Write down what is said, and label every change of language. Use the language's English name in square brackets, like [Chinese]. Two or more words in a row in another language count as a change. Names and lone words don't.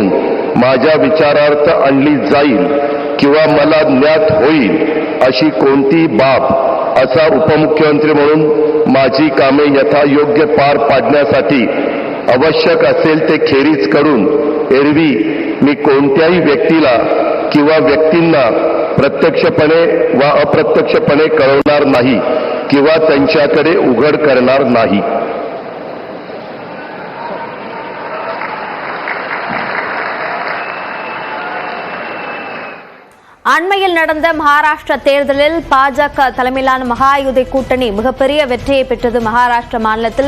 [Marathi] माझ्या विचारार्थ आणली जाईल किंवा मला ज्ञात होईल अशी कोणतीही बाब असा उपमुख्यमंत्री म्हणून माझी कामे यथायोग्य पार पाडण्यासाठी आवश्यक असेल ते खेरीज करून एरवी मी कोणत्याही व्यक्तीला किंवा व्यक्तींना प्रत्यक्षपणे वा अप्रत्यक्षपणे कळवणार नाही किंवा त्यांच्याकडे उघड करणार नाही. [Tamil] அண்மையில் நடந்த மகாராஷ்டிரா தேர்தலில் பாஜக தலைமையிலான மகாயுதி கூட்டணி மிகப்பெரிய வெற்றியை பெற்றது மகாராஷ்டிரா மாநிலத்தில்.